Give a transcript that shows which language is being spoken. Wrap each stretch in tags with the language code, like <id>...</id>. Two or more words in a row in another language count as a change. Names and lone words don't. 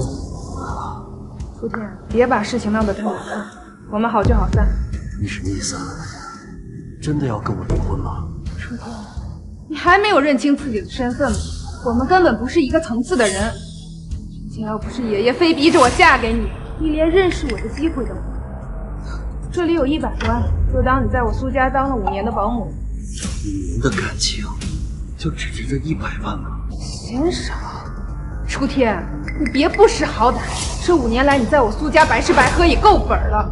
<zh>楚天，別把事情鬧得太難看，我們好聚好散。你什麼意思啊？真的要跟我離婚嗎？楚天，你還沒有認清自己的身份嗎？我們根本不是一個層次的人。之前要不是爺爺非逼着我嫁給你，你連認識我的機會都沒有。這裡有100萬，就當你在我蘇家當了5年的保姆。 5年的感情，就只值這100萬嗎？嫌少。楚天，你別不識好歹，這5年來你在我蘇家白吃白喝也夠本了。</zh>